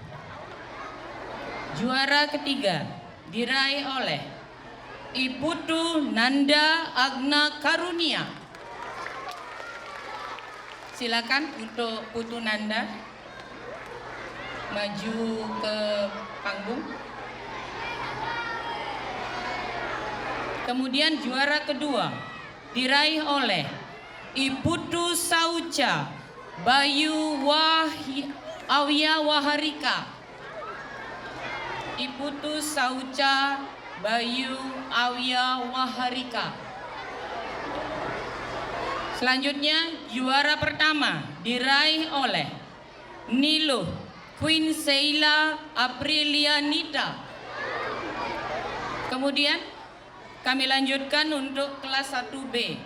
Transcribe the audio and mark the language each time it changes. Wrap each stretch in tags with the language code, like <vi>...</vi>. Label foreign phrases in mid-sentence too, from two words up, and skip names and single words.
<id>Juara ketiga diraih oleh Iputu Nanda Agna Karunia. Silakan untuk Putu Nanda maju ke panggung. Kemudian juara kedua diraih oleh Iputu Sauca Bayu Awya Waharika. Iputu Sauca Bayu Awya Waharika. Selanjutnya juara pertama diraih oleh Niluh Queen Sheila Aprilianita. Kemudian kami lanjutkan untuk kelas 1B.</id>